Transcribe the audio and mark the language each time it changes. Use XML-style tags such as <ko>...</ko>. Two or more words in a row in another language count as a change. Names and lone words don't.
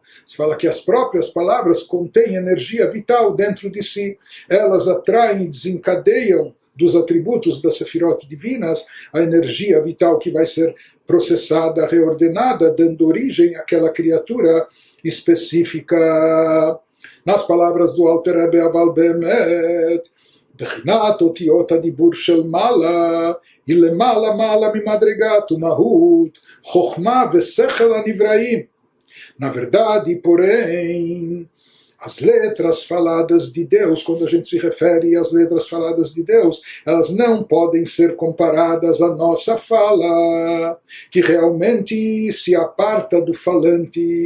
<pt>Se fala que as próprias palavras contêm energia vital dentro de si, elas atraem e desencadeiam dos atributos das sefirot divinas a energia vital que vai ser processada, reordenada, dando origem àquela criatura específica. Nas palavras do Alter Rebbe</pt> <he>אבל באמת, בחינת אותיות הדיבור של מעלה היא למעלה מעלה ממדרגת ומהות, חוכמה ושכל הנבראים.</he> <pt>Na verdade, porém, as letras faladas de Deus, quando a gente se refere às letras faladas de Deus, elas não podem ser comparadas à nossa fala, que realmente se aparta do falante.</pt>